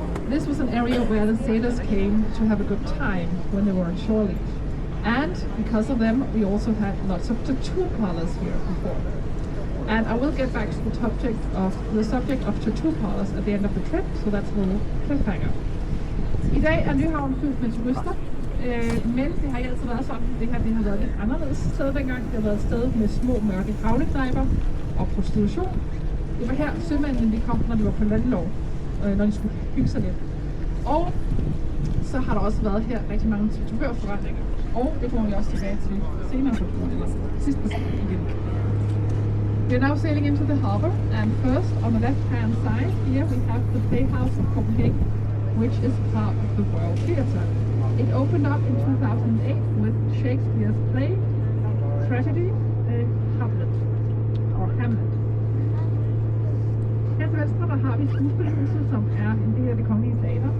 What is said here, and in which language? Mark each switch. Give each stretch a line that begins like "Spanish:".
English: This was an area where the sailors came to have a good time when they were on shore leave. And because of them, we also had lots of tattoo parlors here before. And I will get back to the subject of tattoo parlors at the end of the trip, so that's a little cliffhanger.
Danish: I dag er Nyhavn fyldt med turister, men det har ikke altid været sådan. Det har været et anderledes sted dengang. Det har været et sted med små mørke havneknejper og prostitution. Det var her sømændene de kom, når de var på landlov, når de skulle hygge sig lidt. Og så har der også været her rigtig mange tatovørforretninger. Og det kommer vi også tilbage til senere på turen, eller sidst på turen igen.
English: We're now sailing into the harbor, and first on the left-hand side here we have the Playhouse of Copenhagen, which is part of the Royal Theatre. It opened up in 2008 with Shakespeare's play, tragedy, Hamlet.
Danish: Her til venstre der har vi skuespilhuset, som er en del af Det Kongelige Teater.